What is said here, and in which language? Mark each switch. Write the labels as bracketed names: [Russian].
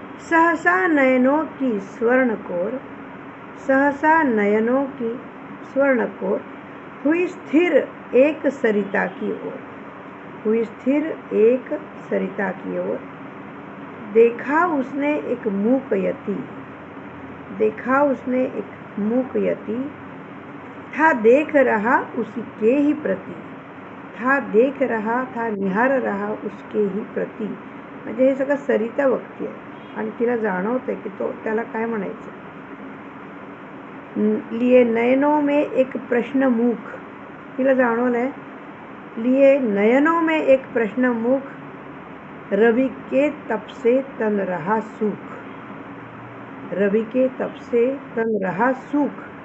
[Hindi] सहसा नयनों की स्वर्ण कोर, सहसा नयनों की स्वर्ण कोर, हुई स्थिर एक सरिता की ओर, हुई स्थिर एक सरिता की ओर. देखा उसने एक मूक यति, देखा उसने एक मूक यति, था देख रहा उसी के ही प्रति, था देख रहा, था निहार रहा उसके ही प्रति. [Marathi] म्हणजे हे सगळं सरिता बघते आणि तिला जाणवतंय की तो त्याला काय म्हणायचं. [Hindi] लिए नयनों में एक प्रश्न मूक, [Marathi] तिला जाणवलंय [Hindi] लिए नयनों में एक प्रश्न मूक, रवि के तप से तन रहा सूख, रवि के तप से तन रहा सूख.